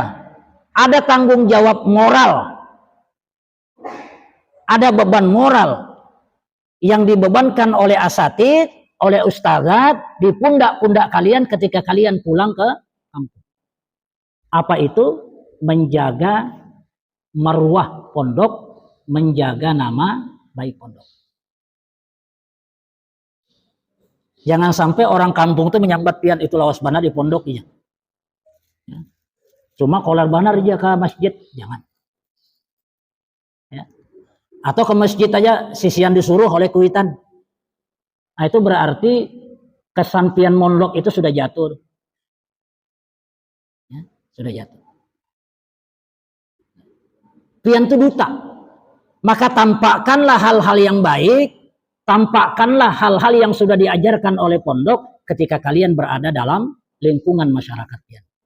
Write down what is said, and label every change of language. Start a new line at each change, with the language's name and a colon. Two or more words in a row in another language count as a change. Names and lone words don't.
Indonesian: Ada tanggung jawab moral, ada beban moral yang dibebankan oleh asatid, oleh ustazat di pundak-pundak kalian ketika kalian pulang ke kampung. Apa itu? Menjaga marwah pondok, menjaga nama baik pondok. Jangan sampai orang kampung itu menyambat pian itu
Banjar: lawas banar
Indonesian: di pondok ya. Cuma
Banjar: kolar banar
Indonesian: aja ke masjid, jangan. Ya. Atau ke masjid aja sisian disuruh oleh kuitan. Nah, itu berarti kesan pian mondok itu sudah jatuh. Ya, sudah jatuh. Pian itu duta. Maka tampakkanlah hal-hal yang baik, tampakkanlah hal-hal yang sudah diajarkan oleh pondok ketika kalian berada dalam lingkungan masyarakat pian.